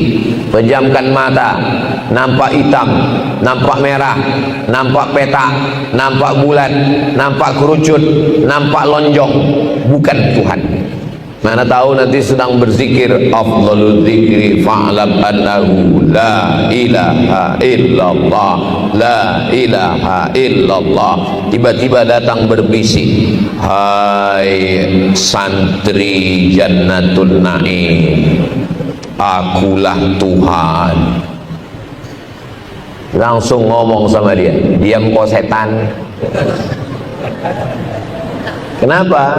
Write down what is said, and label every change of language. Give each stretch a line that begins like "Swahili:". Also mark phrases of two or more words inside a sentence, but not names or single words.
Indonesian: Pejamkan mata, nampak hitam, nampak merah, nampak petak, nampak bulat, nampak kerucut, nampak lonjong, bukan Tuhan. Mana tahu nanti sedang berzikir,
Arabic: أفضل الذكر فاعلم أنه لا إله إلا الله، لا إله إلا الله.
Indonesian: Tiba-tiba datang berbisik, hai santri Jannatul Naim, akulah Tuhan. Langsung ngomong sama dia, diam kau setan. Kenapa?